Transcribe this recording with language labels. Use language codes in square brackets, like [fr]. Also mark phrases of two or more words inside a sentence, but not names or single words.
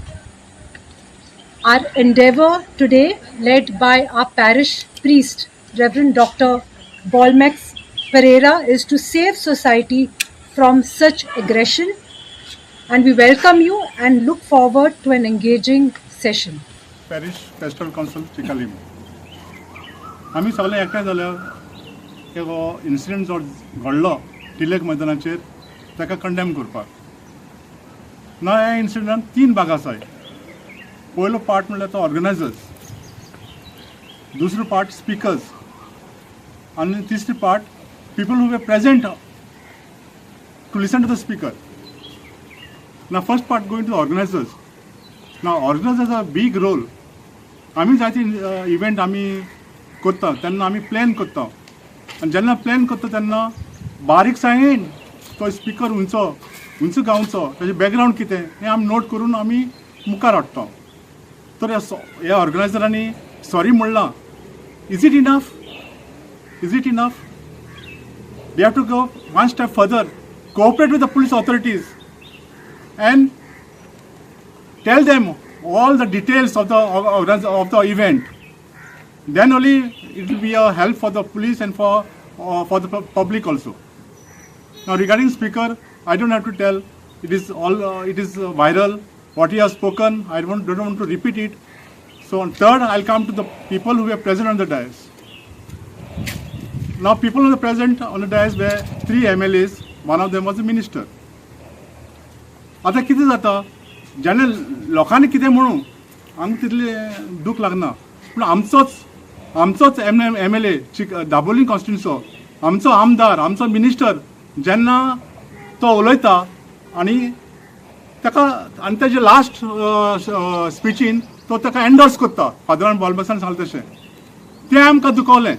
[en] Our endeavor today, led by our parish priest, Reverend Dr. Bolmex Pereira, is to save society from such aggression, and we welcome you and look forward to an engaging session. [kok] पॅरिश फेस्टिवल कावन्सिल चिकालीम आमी सगळे एकठांय जाल्यार हो इन्सिडंट जो घडलो टिलेक मैदानाचेर ताका कंडेम करपाक. ना ह्या इन्सिडंटान 3 भाग आसाय. पयलो पार्ट म्हणल्यार तो ऑर्गनायझर्स, दुसरो पार्ट स्पिकर्स आनी तिसरी पार्ट [en] people who were present to listen to the speaker. Now first part going to the organizers. Now organizers have a big role. [kok] आम्ही जायते इव्हेंट आम्ही करता तेन्ना आम्ही प्लॅन करता आनी जेन्ना प्लॅन करता तेन्ना बारीकसायेन तो स्पिकर उंच गावचो ताजे बॅकग्रावंड कितें हें आमी नोट करून आमी मुखार हाडटा. तर ह्या ऑर्गनायझरांनी सॉरी म्हणलां. [en] Is it enough? They have to go one step further, cooperate with the police authorities and tell them all the details of the event. Then only it will be a help for the police and for the public also. Now regarding speaker, I don't have to tell. It is viral. What he has spoken, I don't want to repeat it. So on third, I'll come to the people who were present on the dais. Now people on the dais were 3 MLAs, one of them was a minister. [kok] आता कितें जाता, जेन्ना लोकांनी कितें म्हणू आमकां तितलें दूख लागना, पूण आमचोच MLA दाबोलीम कॉन्स्टिट्युन्सीचो आमचो आमदार आमचो मिनिस्टर जेन्ना तो उलयता आनी तेजे लास्ट स्पिचीन तो ताका एंडोर्स करता, फादरान बॉलबॅक्सान सांगलें तशें, तें आमकां दुखवलें.